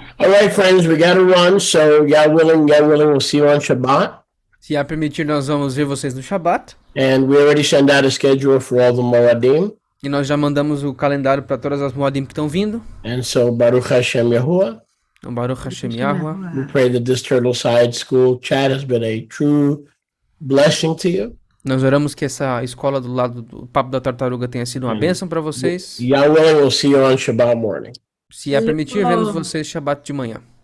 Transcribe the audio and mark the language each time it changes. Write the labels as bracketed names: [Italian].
[English] All right, friends, we got to run. So, God willing, we'll see you on Shabbat. [Portuguese] Se a permitir, nós vamos ver vocês no Shabat. [English] And we already sent out a schedule for all the Moadim. [Portuguese] E nós já mandamos o calendário para todas as Moadim que estão vindo. [English] And so, Baruch Hashem Yahuwah. [Portuguese] Então, Baruch Hashem Yahuwah. [English] We pray that this Turtle Side School chat has been a true blessing to you. [Portuguese] Nós oramos que essa escola do lado do Papo da Tartaruga tenha sido uma bênção para vocês. [English] Yahweh will see you on Shabbat morning. [Portuguese] Se a permitir, vemos vocês Shabat de manhã.